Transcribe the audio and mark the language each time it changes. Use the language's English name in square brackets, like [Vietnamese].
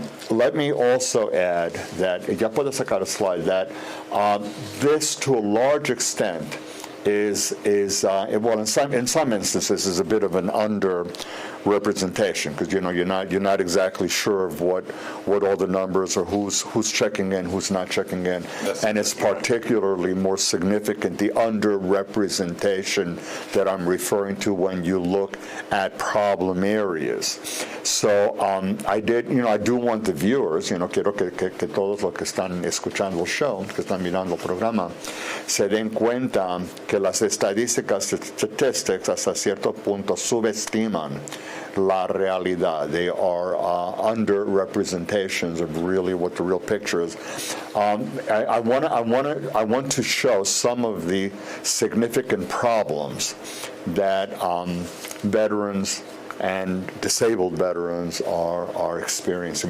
[English] Let me also add that, [Spanish] ya puedo sacar a slide, [English] that this to a large extent is well, in some instances is a bit of an under-representation, because you're not exactly sure of what all the numbers are, who's checking in, who's not checking in, and it's particularly more significant, the under-representation that I'm referring to when you look at problem areas. So I do want the viewers, [Spanish] quiero que todos los que están escuchando el show, que están mirando el programa, se den cuenta que las estadísticas, statistics, hasta cierto punto subestiman la realidad. [English] They are under-representations of really what the real picture is. I want to show some of the significant problems that veterans and disabled veterans are experiencing.